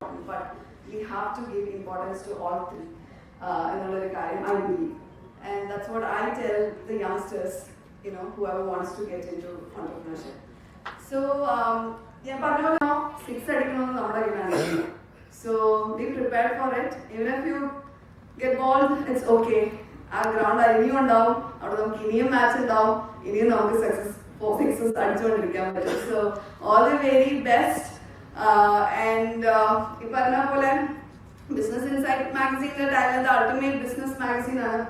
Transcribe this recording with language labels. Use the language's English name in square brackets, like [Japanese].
[English] But we have to give importance to all three എന്നുള്ളൊരു കാര്യം I believe. And that's what I tell the youngsters, you know, whoever wants to get into entrepreneurship. [Malayalam] So ഞാൻ പറഞ്ഞ പോലെ 6 അടിക്കണമെന്ന് നമ്മുടെ കയ്യിലാണ്. [English] So be prepared for it. Even if you get bald, it's okay. [Malayalam] ആ ground ഇനിയും ഉണ്ടാവും, അവിടെ നമുക്ക് ഇനിയും മാച്ച് ഉണ്ടാവും, ഇനിയും നമുക്ക് സക്സസ് അടിച്ചുകൊണ്ടിരിക്കാൻ പറ്റും. So all the very best. And ഈ പറഞ്ഞ പോലെ business insight മാഗസീനിലെ talent ultimate business magazine ആണ്.